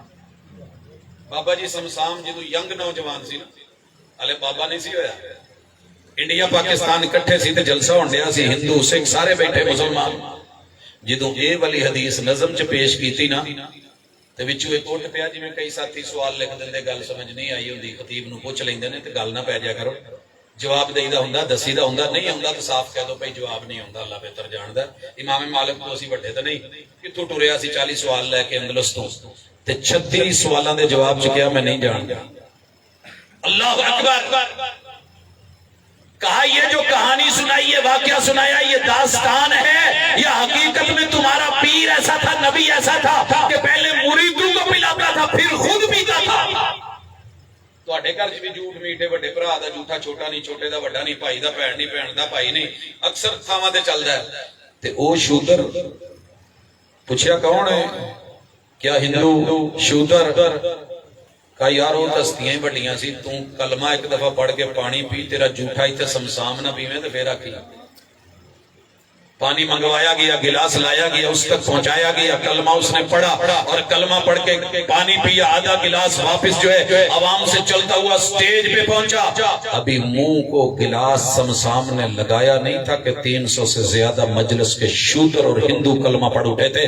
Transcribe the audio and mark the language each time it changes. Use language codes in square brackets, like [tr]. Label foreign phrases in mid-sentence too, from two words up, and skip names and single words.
[pa] بابا جی سمسام جدو ینگ نوجوان سی نا، الے بابا نہیں سی ہویا، انڈیا پاکستان اکٹھے سی تے جلسہ ہونڈیا سی، ہندو سکھ سارے بیٹھے مسلمان، جدو اے والی حدیث نظم چ پیش کیتی نا تے وچوں ایک اٹھ پیا، جی میں کئی ساتھی سوال لکھ دندے، گل سمجھ نہیں آئی ہوندی، خطیب نو پوچھ لیندے نے تے گل نہ پے جا کرو، جواب دئی دا ہوندا، دسی دا ہوندا، نہیں ہوندا تے صاف کہہ دو بھائی جواب نہیں ہوندا، اللہ بہتر جاندا، امام مالک تو اسی وڈے تے نہیں، کتھوں ٹریا سی 40 سوال لے کے اندلس تو تے 36 سوالاں دے جواب چ کیا میں نہیں جاندا، [ur] اللہ اکبر، کہا یہ جو کہانی سنائی ہے، واقعہ سنایا، یہ داستان ہے یا حقیقت میں تمہارا پیر ایسا تھا، نبی ایسا تھا کہ پہلے مریدوں کو پلاتا تھا پھر خود پیتا تھا؟ [pa] تواڈے گھر چ بھی جھوٹ میٹھے بڑے بھرا دا جھوٹا چھوٹا نہیں، چھوٹے دا بڑا نہیں، بھائی دا بھین نہیں، بھین دا بھائی نہیں، اکثر تھاواں تے چلدا ہے، تے او شودر پوچھیا کون ہے؟ [ur] کیا ہندو شودر؟ [pa] کہا یار وہ ہستیاں ہی بڑیاں سی، تو کلمہ ایک دفعہ پڑھ کے پانی پی، تیرا جھوٹا ہی تے سمسام نہ پیویں تے پھر آکھی، [ur] پانی منگوایا گیا، گلاس لایا گیا، اس تک پہنچایا گیا، کلمہ اس نے پڑھا اور کلمہ پڑھ کے پانی پیا، آدھا گلاس واپس جو ہے عوام سے چلتا ہوا سٹیج پہ پہنچا، ابھی منہ کو گلاس سمسام نے لگایا نہیں تھا کہ 300 سے زیادہ مجلس کے شودر اور ہندو کلمہ پڑھ اٹھے تھے۔